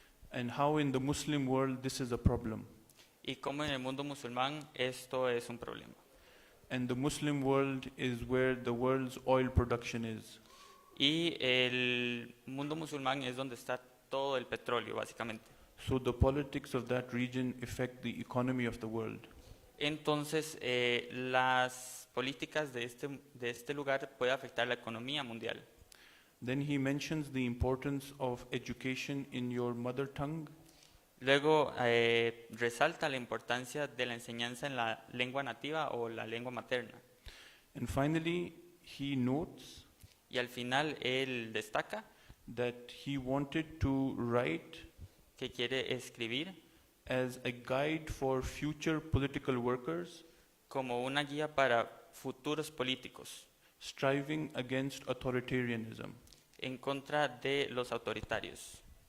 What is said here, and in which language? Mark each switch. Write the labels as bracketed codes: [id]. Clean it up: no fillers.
[en] And how in the Muslim world this is a problem. [es] Y cómo en el mundo musulmán esto es un problema. [en] And the Muslim world is where the world's oil production is. [es] Y el mundo musulmán es donde está todo el petróleo, básicamente. [en] So the politics of that region affect the economy of the world. [es] Entonces, las políticas de este lugar pueden afectar la economía mundial. [en] Then he mentions the importance of education in your mother tongue. [es] Luego, resalta la importancia de la enseñanza en la lengua nativa o la lengua materna. [en] And finally, he notes [es] Y al final, él destaca [en] that he wanted to write [es] que quiere escribir [en] as a guide for future political workers [es] como una guía para futuros políticos [en] striving against authoritarianism. [es] en contra de los autoritarios.